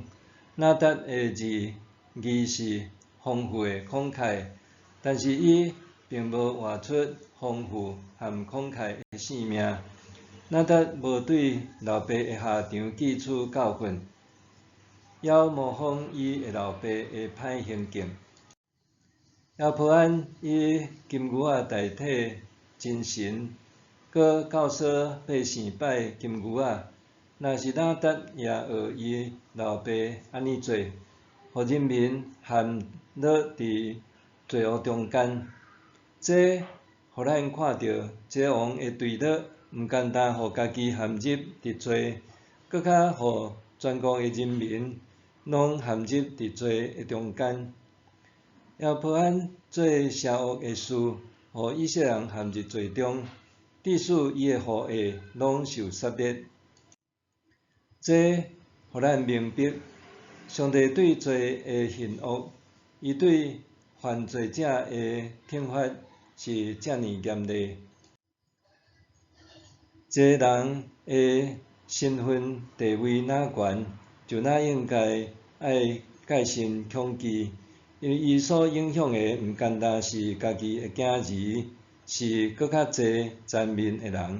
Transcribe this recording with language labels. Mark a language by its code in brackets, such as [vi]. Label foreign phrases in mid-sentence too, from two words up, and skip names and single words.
[nan] 拿达的字义是丰富的慷慨，但是伊并无活出丰富和慷慨的性命。拿达无对老爸的下场记取教训，也模仿伊的老爸的歹行径。亚伯安以金牛仔代替真神，搁教唆百姓拜金牛仔。若是哪达也学伊老爸安尼做，互人民陷落伫罪恶中间。这互咱看到，这王的对立，毋简单互家己陷入伫罪，搁较互全国的人民拢陷入伫罪的中间。亚伯安做邪恶的事，互以色列人陷入罪中，致使伊的后裔拢受杀灭。这互咱明白，上帝对罪的恨恶，伊对犯罪者的惩罚是遮尔严厉。一个人的身份地位哪悬，就哪应该爱戒慎恐惧，因为伊所影响的毋单单是家己的囝儿，是搁较侪全面的人。